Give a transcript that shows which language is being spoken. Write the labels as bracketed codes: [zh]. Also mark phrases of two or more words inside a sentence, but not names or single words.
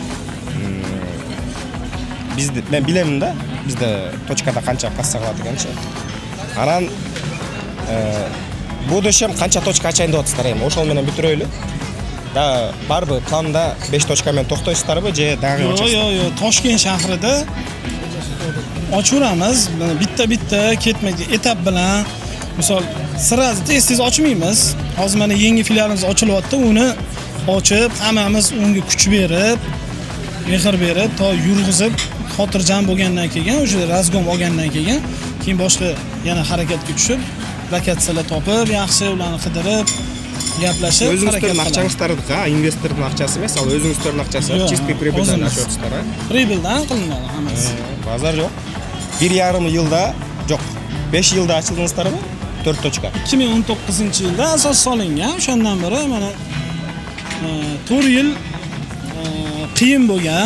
[ky] Бизде мен билемин да, бизде точкада канча касса кылат экенчи. Анан будущем канча точка ачайын деп атасыздар эми, ошол менен бүтүрөйлү. Да, барбы планда 5 точка менен токтойсуздарбы же дагы ачасыздар? [uz] Yo'q, Toshkent shahrida ochaveramiz. Bitta ketmaydi, etap bilan. Misol, sirasi tez ochmaymiz. Hozir mana yangi filialimiz ochilyapti. Uni ochib, hammamiz unga kuch berib, mehr berib, to yurg'izib, xotirjam bo'lgandan keyin, o'sha razgom olgandan keyin boshqa yana harakatga tushib, lokatsiyalar topib, yaxshi ularni qidirib, gaplashib, o'zingizning aqchangizlarga, investorning aqchasi emas, al o'zingizning aqchasi, [ru] чистый прибыльdan [uz] ochyotsizlar, ha? Pribyldan qilinadi hammasi. Bozor yo'q. 1,5 yilda, yo'q, 5 yilda ochildingizlarmi? 4 точка. 2019-yilda asos solingan. O'shandan beri mana 4 yil qiyin bo'lgan.